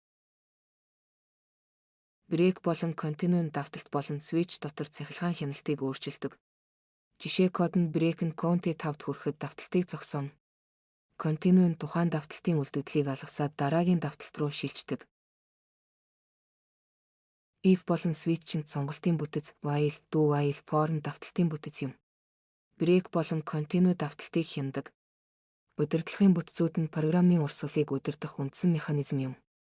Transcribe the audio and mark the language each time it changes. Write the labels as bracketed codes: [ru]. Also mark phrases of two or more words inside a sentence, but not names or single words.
[mn] Break болон continue давталт болон switch дотор цахилгаан хяналтыг өөрчилдөг. Жишээ кодонд break нь county 5-д хүрэхэд давталтыг зогсооно. Continue нь тухайн давталтын үлдэгдлийг алгасаад дараагийн давталт руу шилждэг. If болон switch нь сонголтын бүтэц, [en] while, do while, for [mn] нь давталтын бүтэц юм. Break болон continue давталтыг хянадаг. Удирдлагын бүтцүүд нь программын урсгалыг удирдах үндсэн механизм юм.